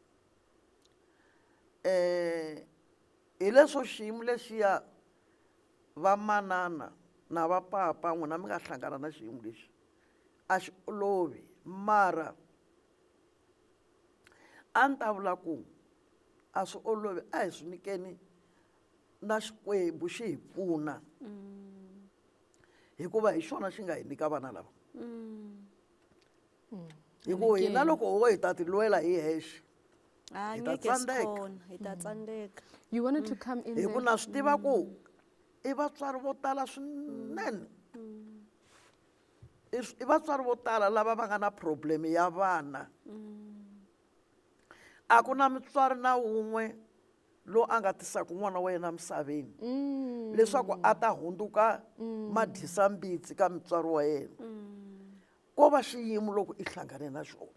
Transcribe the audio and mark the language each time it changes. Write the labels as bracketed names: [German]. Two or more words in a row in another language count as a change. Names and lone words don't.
[Tsonga] hi leswo xiyimo lexiya vamanana na vapapa n'wina mi nga hlangana na xiyimo lexi a xi olovi mara a ni ta vula ku a swi olovi a hi swi nyikeni na Xikwembu xi hi pfuna hikuva hi xona xi nga hi nyika vana lava hikuva hina loko ho hi ta ti lwela hi hexe Ah, Hi ta ngeke tsandeka. sikhona, hi ta tsandeka. [English] You wanted to come in [Tsonga] hi ku [English] there. [Tsonga] na swi tiva ku i vatswari vo tala swinene i vatswari vo tala lava va nga na problem ya vana a ku na mutswari na wun'we loyi a nga tisaka n'wana wa yena misaveni leswaku a ta hundzuka madhisambitsi ka mutswari wa yena ko va xiyimo loko i hlangane na xona